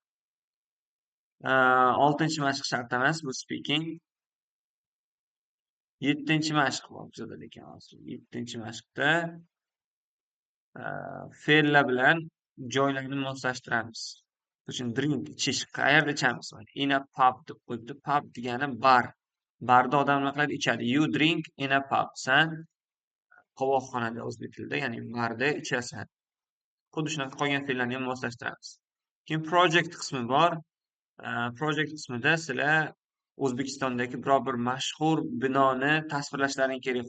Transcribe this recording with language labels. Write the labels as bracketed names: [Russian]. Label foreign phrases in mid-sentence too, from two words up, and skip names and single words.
[Uzbek] 6-mashq shart emas, bu speaking. 7-mashq bor bizada lekin hozir. 7-mashqda fe'llar bilan joylarni moslashtiramiz. Uchun drink ichish, qayerda ichamiz? [English] In a pub [Uzbek] deb qo'yibdi. Pub degani bar. Barda odam nima qiladi? Ichadi. [English] You drink in a pub. [Uzbek] San qovoqxonada o'zbek tilida, ya'ni barda ichasan. Xuddi shunaqa qolgan fe'llarni ham moslashtiramiz. Keyin project qismi bor. Project qismida sizlar O'zbekistondagi biror bir mashhur binoni tasvirlashlaring kerak.